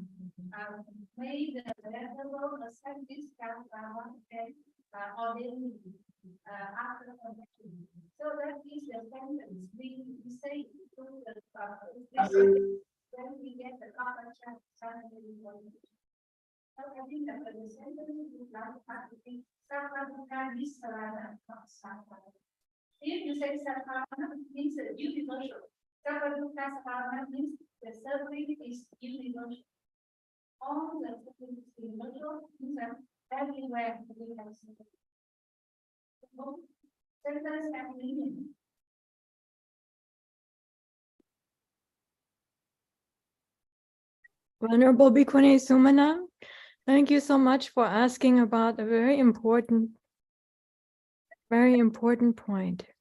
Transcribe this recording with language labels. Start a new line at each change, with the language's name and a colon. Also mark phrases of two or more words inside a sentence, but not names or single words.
English: May the Venerable accept this Khandhaka and Ācarinī after connection. So that is the sentence we say to the when we get the Khandhaka suddenly. So I think that the sentence is like to be
Pali: Sabba dukkha nisarana,
English: not Sabba. If you say Sadhana means universal.
Pali: Sabba dukkha sadhana
English: means the suffering is universal. All the suffering is universal means that everywhere we have suffering. Sentence and meaning. Venerable Bhikkhuni Sumana, thank you so much for asking about a very important point.